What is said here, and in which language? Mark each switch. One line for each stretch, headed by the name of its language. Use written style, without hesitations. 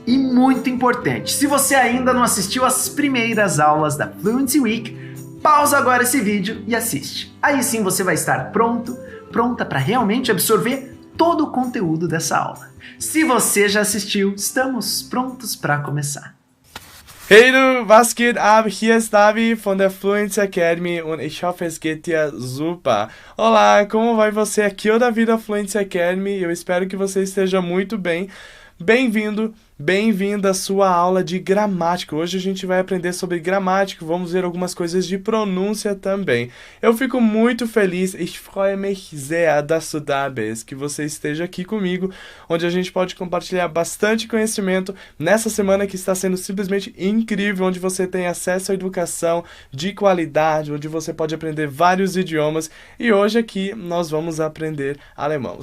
Portuguese: E muito importante, se você ainda não assistiu às primeiras aulas da Fluency Week, pausa agora esse vídeo e assiste. Aí sim você vai estar pronta para realmente absorver todo o conteúdo dessa aula. Se você já assistiu, estamos prontos para começar.
German: Hey du, was geht ab? Hier ist Davi von der Fluency Academy und ich hoffe, es geht dir super.
Portuguese: Olá, como vai você? Aqui é o Davi da Fluency Academy e eu espero que você esteja muito bem. Bem-vindo, bem-vinda à sua aula de gramática. Hoje a gente vai aprender sobre gramática, vamos ver algumas coisas de pronúncia também. Eu fico muito feliz,
German: ich freue mich sehr, dass du da bist,
Portuguese: que você esteja aqui comigo, onde a gente pode compartilhar bastante conhecimento nessa semana que está sendo simplesmente incrível, onde você tem acesso à educação de qualidade, onde você pode aprender vários idiomas e hoje aqui nós vamos aprender alemão.